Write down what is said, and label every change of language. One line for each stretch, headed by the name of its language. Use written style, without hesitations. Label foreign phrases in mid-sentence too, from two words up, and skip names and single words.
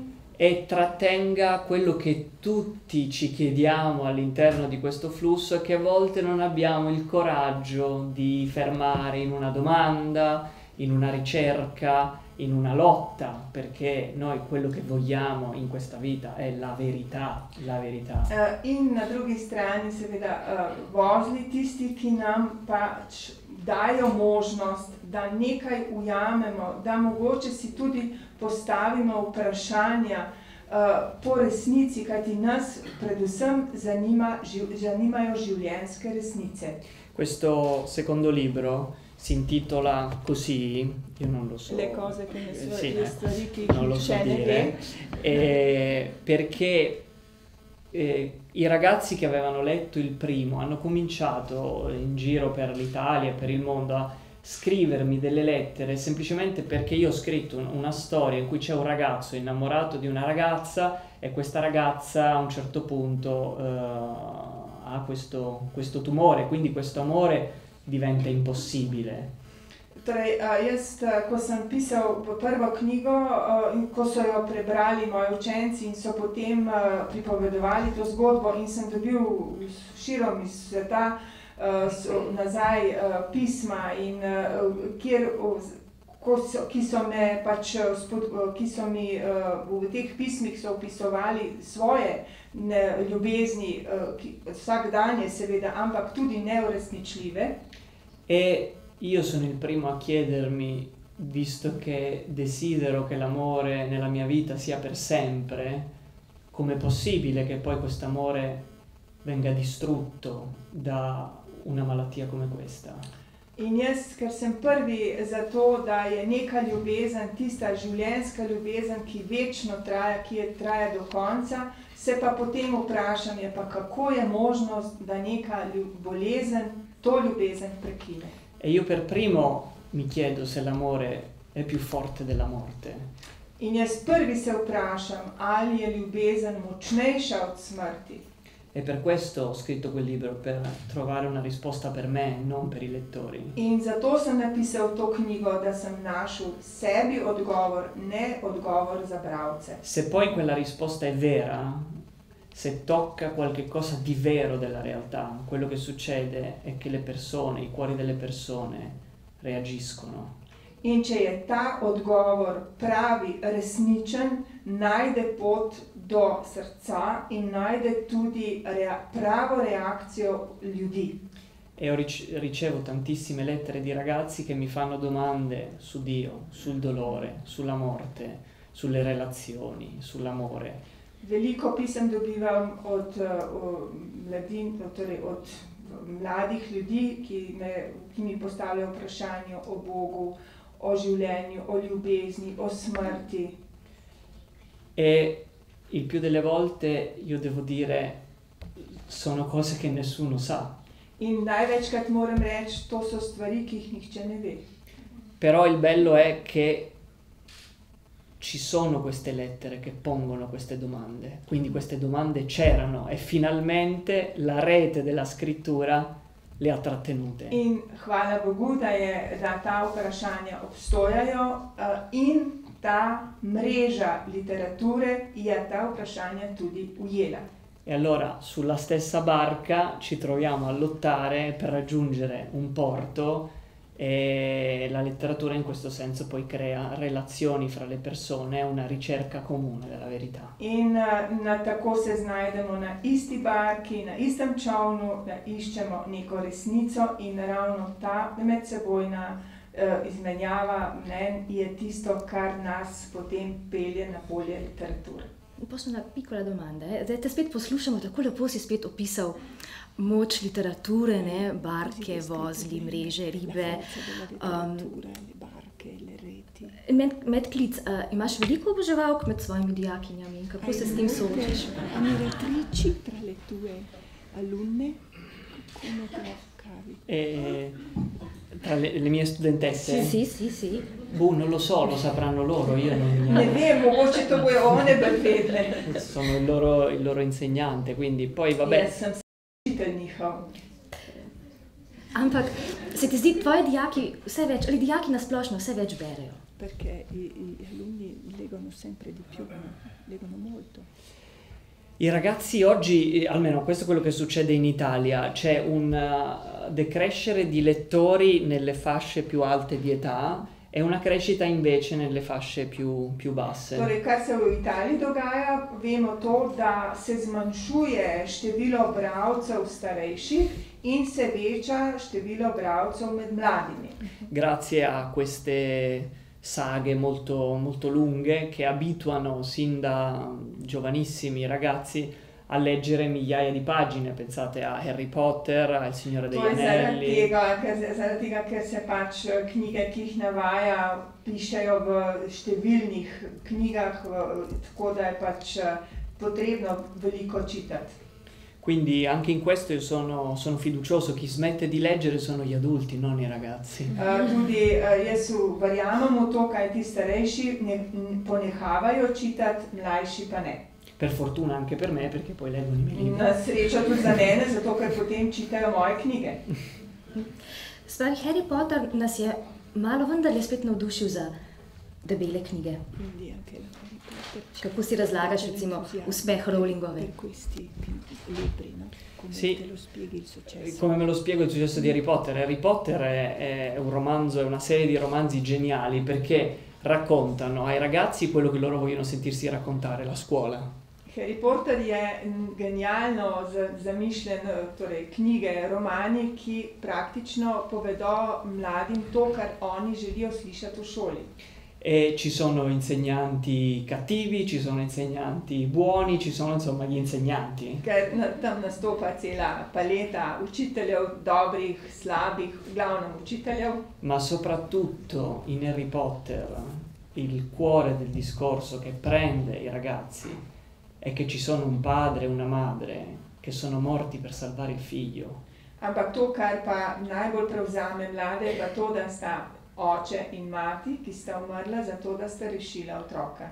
Italian: E trattenga quello che tutti ci chiediamo all'interno di questo flusso e che a volte non abbiamo il coraggio di fermare in una domanda, in una ricerca, in una lotta, perché noi quello che vogliamo in questa vita è la verità, la verità.
Slovenian: In na drugi strani seveda vozli, tisti, ki nam pač dajo možnost, da nekaj ujamemo, da mogoče si tudi postavimo vprašanja po resnici, kajti nas predvsem zanimajo življenjske resnice.
Italian: Questo secondo libro si intitola così, io non lo so, Le cose che non lo so dire, perché i ragazzi che avevano letto il primo hanno cominciato in giro per l'Italia e per il mondo a scrivermi delle lettere semplicemente perché io ho scritto una storia in cui c'è un ragazzo innamorato di una ragazza e questa ragazza a un certo punto ha questo tumore, quindi questo amore diventa impossibile.
Slovenian: Torej, jaz, ko sem pisal prvo knjigo, in ko so jo prebrali moji učenci in so potem pripovedovali to zgodbo in sem dobil širom iz sveta nazaj pisma in ki so mi v teh pismih so opisovali svoje ljubezni, vsakdanje seveda, ampak tudi neuresničljive.
Italian: E io sono il primo a chiedermi, visto che desidero che l'amore nella mia vita sia per sempre, com'è possibile che poi quest'amore venga distrutto da una malattia come questa?
Slovenian: In jaz, ker sem prvi za to, da je neka ljubezen, tista življenjska ljubezen, ki večno traja, ki traja do konca, se pa potem vprašam, je pa kako je možnost, da neka bolezen to ljubezen prekine.
Italian: E io per primo mi chiedo se l'amore è più forte della morte.
Slovenian: In jaz prvi se vprašam, ali je ljubezen močnejša od smrti.
Italian: E per questo ho scritto quel libro, per trovare una risposta per me, non per i lettori.
Slovenian: In zato sem napisal to knjigo, da sem našel sebi odgovor, ne odgovor za bralce.
Italian: Se poi quella risposta è vera, se tocca qualche cosa di vero della realtà, quello che succede è che le persone, i cuori delle persone reagiscono.
Slovenian: In če je ta odgovor pravi, resničen, najde pot do srca in najde tudi pravo reakcijo ljudi.
Italian: E ricevo tantissime lettere di ragazzi che mi fanno domande su Dio, sul dolore, sulla morte, sulle relazioni, sull'amore.
Slovenian: Veliko pisem dobivam od mladih ljudi, ki mi postavljajo vprašanje o Bogu, o življenju, o ljubezni, o smrti.
Italian: E il più delle volte io devo dire sono cose che nessuno sa.
Slovenian: In največkrat moram reči, to so stvari, ki jih nihče ne ve.
Italian: Però il bello è che ci sono queste lettere che pongono queste domande, quindi queste domande c'erano e finalmente la rete della scrittura le ha trattenute.
Slovenian: In hvala Bogu, da ta vprašanja obstojajo in ta mreža literature je ta vprašanja tudi ujela.
Italian: E allora sulla stessa barca ci troviamo a lottare per raggiungere un porto e la letteratura in questo senso poi crea relazioni fra le persone, una ricerca comune della verità.
Slovenian: In tako se znajdemo na isti barki, na istem čovnu, da iščemo neko resnico in ravno ta medsebojna izmenjava mnenj je tisto, kar nas potem pelje na polje literature.
Italian: Posso una piccola domanda,
Slovenian: Zdaj te spet poslušamo, tako lepo si spet opisal moč literature, ne? Barke, vozli, mreže, ribe. Medklic, imaš veliko oboževalk med svojimi dijakinjami in kako se s tem soočiš?
Italian: Ammiratrici tra le tue alunne, come te la cavi? Tra le mie studentesse? Sì. Non lo so, lo sapranno loro, io non...
Slovenian: Ne vem, mogoče to bojo one bolj vedle.
Italian: Sono il loro insegnante, quindi poi vabbè.
Slovenian: Jaz sem učitelj njihov. Ampak se ti zdi, tvoji dijaki vse več, ali dijaki nasplošno vse več berejo?
Italian: Perché i alunni leggono sempre di più, leggono molto. I ragazzi oggi, almeno questo è quello che succede in Italia, c'è un decrescere di lettori nelle fasce più alte di età e una crescita invece nelle fasce più basse.
Slovenian: Torej, kar se v Italiji dogaja, vemo to, da se zmanjšuje število bralcev starejših in se veča število bralcev med mladimi.
Italian: Grazie a queste saghe molto, molto lunghe che abituano sin da giovanissimi ragazzi a leggere migliaia di pagine, pensate a Harry Potter, a Il Signore degli Anelli.
Slovenian: Zaradi tega, ker se pač knjige, ki jih navaja, pišejo v številnih knjigah, tako da je pač potrebno veliko čitati.
Italian: Quindi anche in questo io sono fiducioso, chi smette di leggere sono gli adulti, non i ragazzi.
Slovenian: Tudi jaz verjamem v to, kaj ti starejši ponehavajo čitati, mlajši pa ne.
Italian: Per fortuna anche per me, perché poi leggono i miei libri.
Slovenian: Na srečo tudi za mene, zato ker potem čitajo moje knjige. Spravi, Harry Potter nas je malo vendarle spet navdušil za debele knjige.
Italian: Quindi anche la Harry Potter.
Slovenian: Kako si razlagaš recimo uspeh Rowlingove?
Italian: Per questi libri, no? Come Sì. te lo spieghi il successo? Come me lo spiego il successo di Harry Potter? Harry Potter è un romanzo, è una serie di romanzi geniali perché raccontano ai ragazzi quello che loro vogliono sentirsi raccontare, la scuola.
Slovenian: Harry Potter je genialno zamišljen, torej knjige, romani, ki praktično povedo mladim to, kar oni želijo slišati v šoli.
Italian: E ci sono insegnanti cattivi, ci sono insegnanti buoni, ci sono insomma gli insegnanti.
Slovenian: Ker tam nastopa cela paleta učiteljev, dobrih, slabih, v glavnem učiteljev.
Italian: Ma soprattutto in Harry Potter il cuore del discorso che prende i ragazzi è che ci sono un padre e una madre che sono morti per salvare il figlio.
Slovenian: Ampak to, kar pa najbolj prevzame mlade, je pa to, da sta oče in mati, ki sta umrla zato, da sta rešila otroka.